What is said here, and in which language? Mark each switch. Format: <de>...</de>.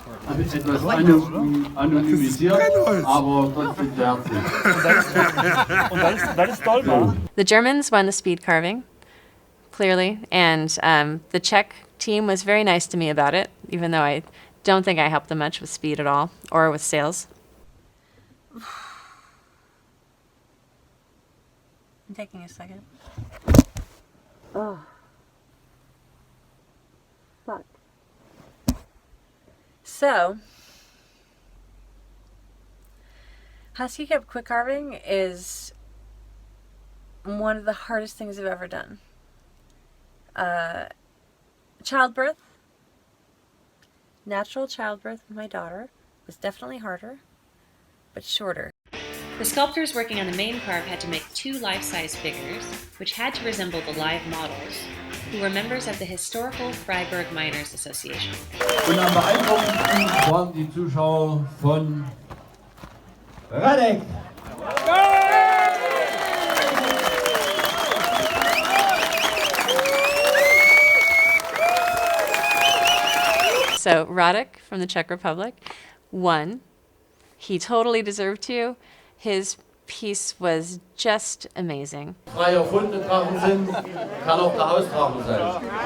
<de>Etwas anonymisiert, aber trotzdem sehr herzlich. Weil es toll war.</de> <en>The Germans won the speed carving, clearly, and the Czech team was very nice to me about it, even though I don't think I helped them much with speed at all, or with sales. I'm taking a second. Oh. Fuck. So, Husky Cup quick carving is one of the hardest things I've ever done. Childbirth, natural childbirth with my daughter was definitely harder, but shorter. The sculptors working on the main carve had to make 2 life-size figures, which had to resemble the live models, who were members of the historical Freiburg Miners Association.</en> <de>Und am beeindruckendsten waren die Zuschauer von Radek.</de> <en>So Radek from the Czech Republic won. He totally deserved to. His piece was just amazing.</en> <de>Frei erfundene Drachen sind, kann auch der Hausdrache sein.</de>